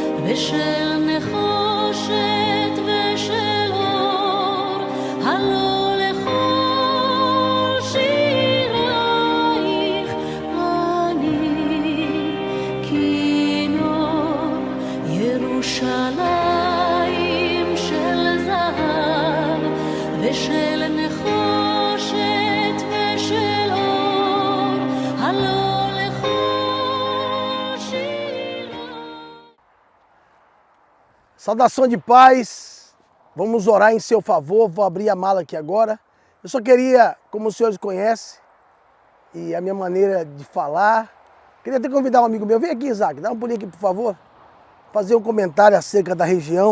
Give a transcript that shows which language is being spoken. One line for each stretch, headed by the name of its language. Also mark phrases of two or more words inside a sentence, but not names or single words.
Hebrew: ושל נחושת ושל אור, הלא לכל שירייך אני כינור ירושלים של זהב ושל נחושת ושל אור, הלא
Portuguese: Saudação de paz, vamos orar em seu favor, vou abrir a mala aqui agora. Eu só queria, como os senhores conhecem, e a minha maneira de falar, queria até convidar um amigo meu, vem aqui Isaac, dá um pulinho aqui por favor, fazer um comentário acerca da região.